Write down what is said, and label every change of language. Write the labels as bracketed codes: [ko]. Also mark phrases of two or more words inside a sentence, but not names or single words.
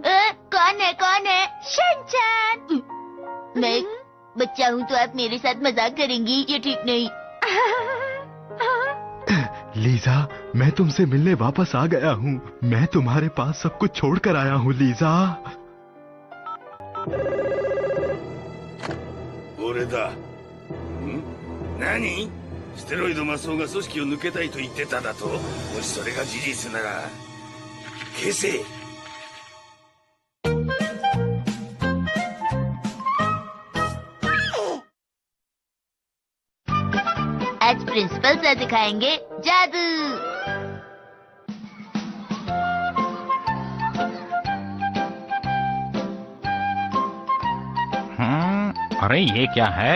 [hi] कौन है कौन है? शिनचैन! मैं एक बच्चा हूँ तो आप मेरे साथ मजाक करेंगी? ये ठीक नहीं। लीजा, मैं तुमसे मिलने वापस आ गया हूँ। मैं तुम्हारे पास सब कुछ छोड़ कर आया हूँ लीजा। [ja] 俺だ。ん？何？ステロイドマスオが組織を抜けたいと言ってただと？もしそれが事実なら消せ。 [hi] आज प्रिंसिपल सर दिखाएंगे जादू। अरे ये क्या है?